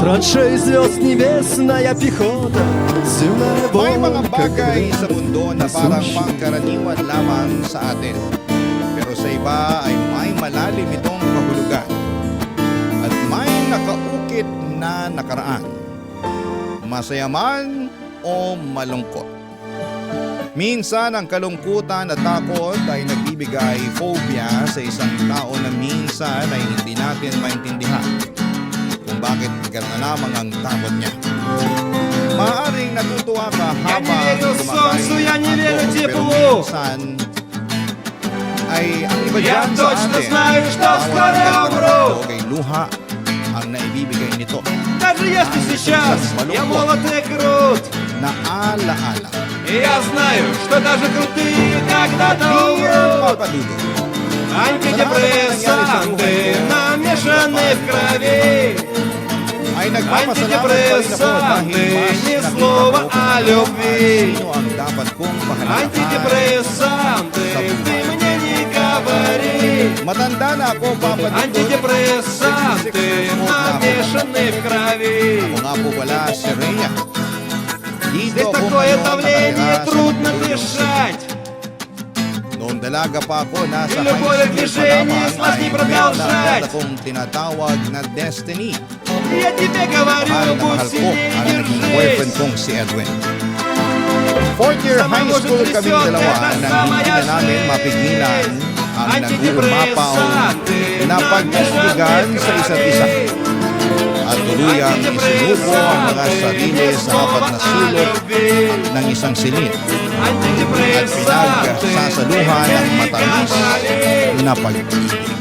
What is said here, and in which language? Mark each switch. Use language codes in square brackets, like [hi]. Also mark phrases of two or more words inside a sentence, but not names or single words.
[ru] 6 звезд небесная пехота, земная [tl] May mga [ru] волка [tl] bagay [ru] крылья. [tl] sa mundo na parang pangkaraniwan lamang sa atin. Pero sa iba ay may malalim itong kahulugan. At may nakaukit na nakaraan. Masaya man o malungkot. Minsan ang kalungkutan at takot ay nagbibigay phobia sa isang tao na minsan ay hindi natin maintindihan kung bakit gano'n lamang ang takot niya. Maaaring natutuwa ka habang [ru] не верю солнцу, я не верю [tl] pero [ru] теплу. [tl] minsan ay ang iba [ru] Я [tl] dyan sa [ru] точно [tl] atin, [ru] знаю, что [tl] bawat [ru] скоро [tl] ganda [ru] умру. [tl] ng tawag ay luha ang naibibigay nito [ru] Даже если сейчас я молод и крут, [tl] na alaala. [ru] и я знаю, что даже крутые когда-то [tl] Dear [ru] умрут. [tl] Papa Dudo, [ru] Антидепрессанты намешаны в крови. [tl] ay nagpapasalamat pa rin ako dahil [ru] Антидепрессанты, [tl] mas [ru] ни [tl] nakita [ru] слова [tl] ko [ru] о [tl] kung [ru] любви. [tl] sino ang dapat kong pahalagahan. [ru] Антидепрессанты, ты мне не говори. [tl] Matanda na ako, Papa Dudo. [ru] Антидепрессанты намешаны в крови. [tl] Ako nga po pala si Rhea. Dito [ru] Здесь [tl] ako [ru] такое [tl] ngayon [ru] давление, [tl] nakatira sa [ru] трудно [tl] Mandaluyong [ru] дышать. [tl] Noong dalaga pa ako, nasa [ru] И любое [en] high school pa [ru] движение [tl] lamang [ru] сложнее [tl] ay [ru] продолжать. [tl] meron akong tinatawag na destiny. [ru] Я тебе говорю, [tl] Mahal na [ru] будь [tl] mahal ko [ru] сильнее, [tl] ang naging boyfriend [ru] держись. [tl] kong si Edwin. [en] Fourth year high school [tl] kaming dalawa nang hindi na namin mapigilan ang nag-uumapaw na pagkaibigan sa isa't isa. At tuluyang isinuko ang mga sarili sa apat na sulok ng isang silid at pinagsasaluhan ng matamis na pag-ibig.